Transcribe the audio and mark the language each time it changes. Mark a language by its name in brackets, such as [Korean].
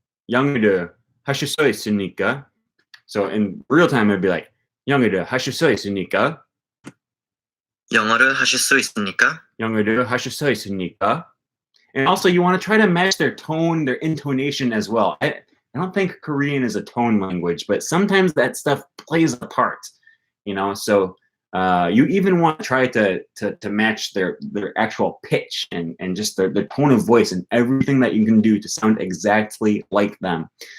[Korean] 영어를 하실 수 있습니까? [English] So in real time, it'd be like, [Korean] 영어를 하실 수 있습니까? 영어를 하실 수 있습니까? 영어를 하실 수 있습니까? [English] And also, you want to try to match their tone, their intonation as well. I don't think Korean is a tone language, but sometimes that stuff plays a part, you know? So you even want to try to match their actual pitch and just their tone of voice and everything that you can do to sound exactly like them.